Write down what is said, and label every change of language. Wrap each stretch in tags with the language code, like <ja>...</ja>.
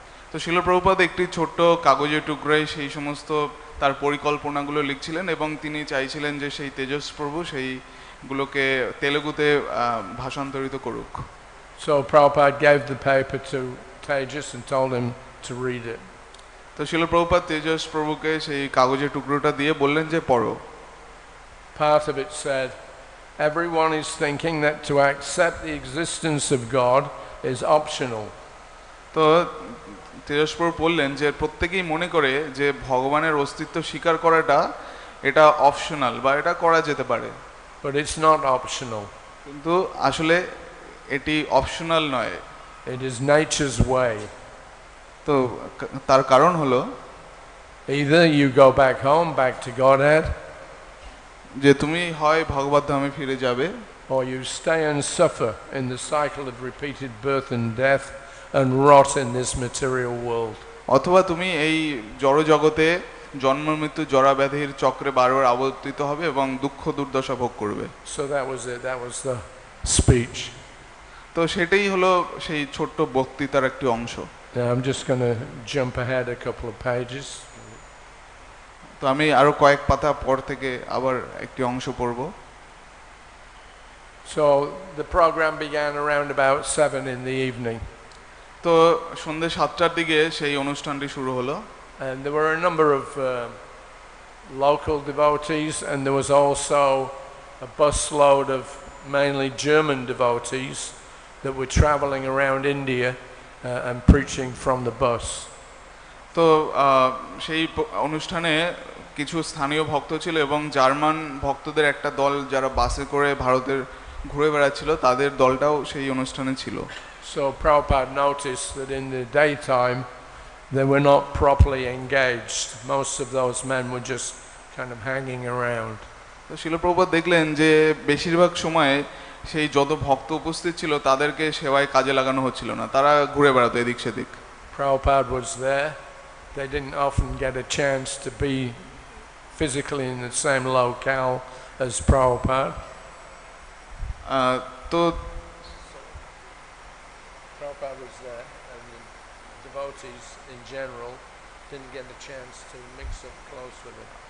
<bn>তো শ্রীল প্রভুপাদ একটি ছোট্ট কাগজের টুকরায় সেই সমস্ত তার পরিকল্পনাগুলো লিখছিলেন এবং তিনি চাইছিলেন যে সেই তেজস প্রভু সেইগুলোকে তেলুগুতে ভাষান্তরিত করুক।</bn> <en>So Prabhupada gave the paper to Tejas and told him to read it.</en> <bn>তো শ্রীল প্রভুপাদ তেজস প্রভুকে সেই কাগজের টুকরোটা দিয়ে বললেন যে পড়ো।</bn> <en>Part of it said, everyone is thinking that to accept the existence of God is optional.</en> <bn>তো তেজস প্রভু বললেন যে প্রত্যেকেই মনে করে যে ভগবানের অস্তিত্ব স্বীকার করাটা এটা অপশনাল বা এটা করা যেতে পারে।</bn> <en>But it's not optional.</en> <bn>কিন্তু আসলে এটি অপশনাল নয়,</bn> <en>it is nature's way.</en> <bn>তো তার কারণ হলো</bn> <en>either you go back home, back to Godhead,</en> <bn>যে তুমি হয় ভগবত ধামে ফিরে যাবে,</bn> <en>or you stay and suffer in the cycle of repeated birth and death and rot in this material world.</en> <bn>অথবা তুমি এই জড় জগতে জন্ম মৃত্যু জরা ব্যাধির চক্রে বারবার আবর্তিত হবে এবং দুঃখ দুর্দশা ভোগ করবে।</bn> <en>So that was it, that was the speech.</en> <bn>তো সেটাই হলো সেই ছোট্ট বক্তৃতার একটি অংশ।</bn> <en>Now I'm just going to jump ahead a couple of pages.</en> <bn>তো আমি আরো কয়েক পাতা পর থেকে আবার একটি অংশ পড়ব।</bn> <en>So the program began around about 7 in the evening.</en> <bn>তো সন্ধ্যে 7টার দিকে সেই অনুষ্ঠানটি শুরু হলো।</bn> <en>And there were a number of local devotees, and there was also a busload of mainly German devotees that were traveling around India and preaching from the bus.</en> <bn>তো সেই অনুষ্ঠানে কিছু স্থানীয় ভক্ত ছিল এবং জার্মান ভক্তদের একটা দল যারা বাসে করে ভারতের ঘুরে বেড়াচ্ছিল তাদের দলটাও সেই অনুষ্ঠানে ছিল।</bn> <en>So Prabhupada noticed that in the daytime they were not properly engaged. Most of those men were just kind of hanging around.</en> <bn>তো শিল প্রভুপাদ দেখলেন যে বেশিরভাগ সময়ে সেই যত ভক্ত উপস্থিত ছিল তাদেরকে সেবায় কাজে লাগানো হচ্ছিল না, তারা ঘুরে বেড়াতো এদিক সেদিক।</bn> <en>Prabhupada was there. They didn't often get a chance to be physically in the same locale as Prabhupada. তো Prabhupada was there, and the devotees in general didn't get a chance to mix up close with him.</en>